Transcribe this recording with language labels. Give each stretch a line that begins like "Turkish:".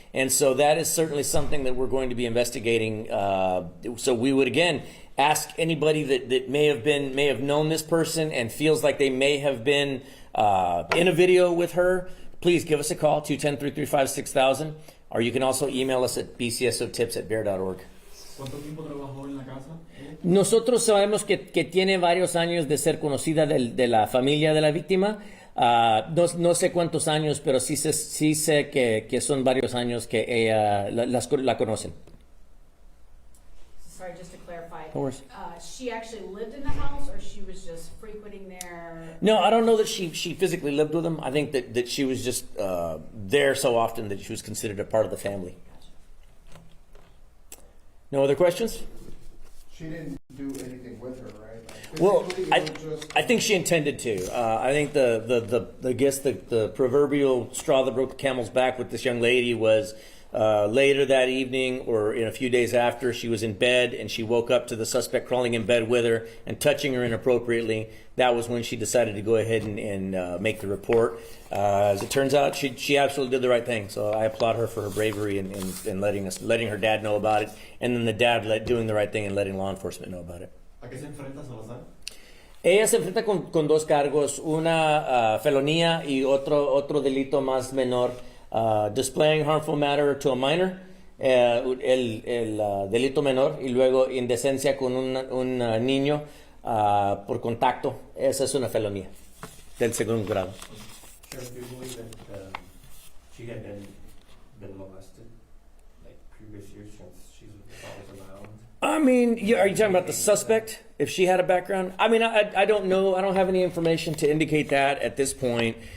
English: And so that is certainly something that we're going to be investigating. So we would, again, ask anybody that may have known this person and feels like they may have been in a video with her, please give us a call, 210-335-6000, or you can also email us at bcsotips@bear.org.
Spanish: ¿Cuánto tiempo trabajó en la casa? Nosotros sabemos que tiene varios años de ser conocida de la familia de la víctima. No sé cuántos años, pero sí sé que son varios años que ella la conocen.
English: Sorry, just to clarify. Of course. She actually lived in the house, or she was just frequenting there? No, I don't know that she physically lived with them. I think that she was just there so often that she was considered a part of the family. No other questions? She didn't do anything with her, right? Well, I think she intended to. I think the proverbial straw that broke the camel's back with this young lady was later that evening, or in a few days after, she was in bed and she woke up to the suspect crawling in bed with her and touching her inappropriately. That was when she decided to go ahead and make the report. As it turns out, she absolutely did the right thing. So I applaud her for her bravery and letting her dad know about it, and then the dad doing the right thing and letting law enforcement know about it.
Spanish: ¿A qué se enfrenta Salazar? Ella se enfrenta con dos cargos, una felonía y otro delito más menor,
English: displaying harmful matter to a minor,
Spanish: el delito menor, y luego indecencia con un niño por contacto. Esa es una felonía del segundo grado.
English: Sheriff, do you believe that she had been molested, like previous years since she was around? I mean, are you talking about the suspect? If she had a background? I mean, I don't know. I don't have any information to indicate that at this point.